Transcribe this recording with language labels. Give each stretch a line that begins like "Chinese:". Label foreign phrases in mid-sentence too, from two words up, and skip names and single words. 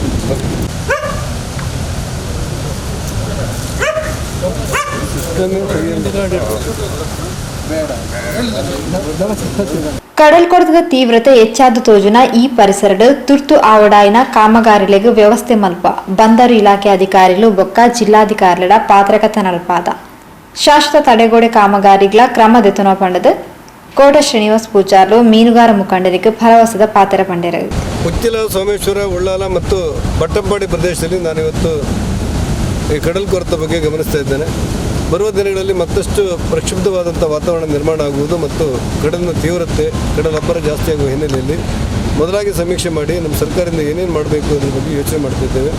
Tulu: ಕಡಲ್ಕೊರೆತದ ತೀವ್ರತೆ ಹೆಚ್ಚಾದ ತೋಜುನ ಈ ಪರಿಸರದ ತುರ್ತು ಆವಡಾಯಿನ ಕಾಮಗಾರಿಗಳಿಗೆ ವ್ಯವಸ್ಥೆ ಮಲ್ಪ ಬಂದರು ಇಲಾಖೆ ಅಧಿಕಾರಿಗಳು ಬೊಕ್ಕ ಜಿಲ್ಲಾಧಿಕಾರಿಗಳ ಪಾತ್ರಗತ ನಡಪಾದ ಶಾಶ್ವತ ತಡೆಗೋಡೆ ಕಾಮಗಾರಿಗಳ ಕ್ರಮ ದೆತುನ ಪಂಡದು ಕೋಟ ಶ್ರೀನಿವಾಸ್ ಪೂಜಾರ್ಲು ಮೀನುಗಾರ ಮುಖಂಡರಿಗೆ ಭರವಸೆದ ಪಾತ್ರ ಪಂಡರು.
Kannada: ಉಚ್ಚಿಲ, ಸೋಮೇಶ್ವರ, ಉಳ್ಳಾಲ ಮತ್ತು ಬಟ್ಟಪ್ಪಾಡಿ ಪ್ರದೇಶದಲ್ಲಿ ನಾನಿವತ್ತು ಈ ಕಡಲ್ಕೊರೆತ ಬಗ್ಗೆ ಗಮನಿಸ್ತಾ ಇದ್ದೇನೆ. ಬರುವ ದಿನಗಳಲ್ಲಿ ಮತ್ತಷ್ಟು ಪ್ರಕ್ಷುಬ್ಧವಾದಂಥ ವಾತಾವರಣ ನಿರ್ಮಾಣ ಆಗುವುದು ಮತ್ತು ಕಡಲಿನ ತೀವ್ರತೆ, ಕಡಲ ಅಬ್ಬರ ಜಾಸ್ತಿ ಆಗುವ ಹಿನ್ನೆಲೆಯಲ್ಲಿ ಮೊದಲಾಗಿ ಸಮೀಕ್ಷೆ ಮಾಡಿ ನಮ್ಮ ಸರ್ಕಾರದಿಂದ ಏನೇನು ಮಾಡಬೇಕು ಅದ್ರ ಬಗ್ಗೆ ಯೋಚನೆ ಮಾಡ್ತಿದ್ದೇವೆ.